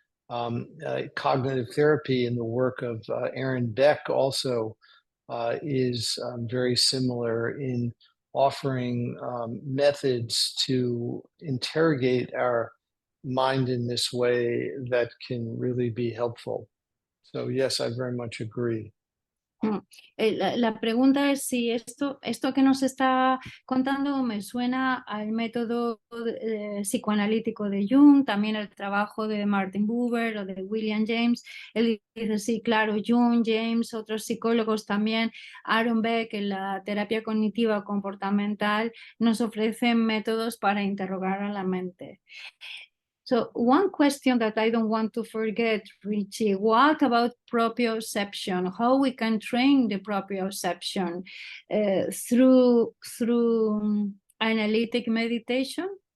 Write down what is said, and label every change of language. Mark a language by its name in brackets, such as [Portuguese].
[English] Cognitive therapy in the work of Aaron Beck also is very similar in offering methods to interrogate our mind in this way that can really be helpful. So yes, I very much agree. [Spanish] La pregunta es si esto que nos está contando me suena al método psicoanalítico de Jung, también el trabajo de Martin Buber o de William James. Él dice, sí, claro, Jung, James, otros psicólogos también, Aaron Beck en la terapia cognitiva comportamental nos ofrecen métodos para interrogar a la mente. [English] So one question that I don't want to forget, Richie, what about proprioception? How we can train the proprioception through analytic meditation?